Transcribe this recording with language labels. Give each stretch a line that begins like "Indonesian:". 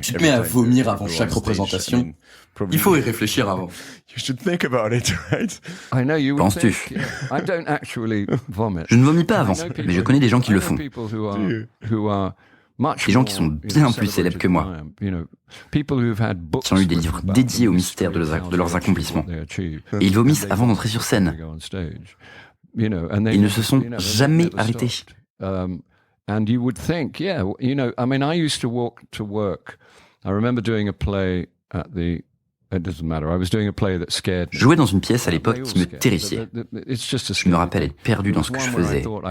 French: Tu te mets à vomir avant chaque représentation. Il faut y réfléchir avant.
English: You should think about it, right?
French: Penses-tu? Je ne vomis pas avant, mais je connais des gens qui le font. Des gens qui sont bien plus célèbres que moi, qui ont eu des livres dédiés au mystère de leurs accomplissements. Et ils vomissent avant d'entrer sur scène. Ils ne se sont jamais arrêtés.
English: And you would think, I used to walk to work. I remember doing a play it doesn't matter. I was doing a play that scared me.
French: Je jouais dans une pièce à l'époque qui me terrifiait. Je me rappelle être perdu dans ce que je faisais.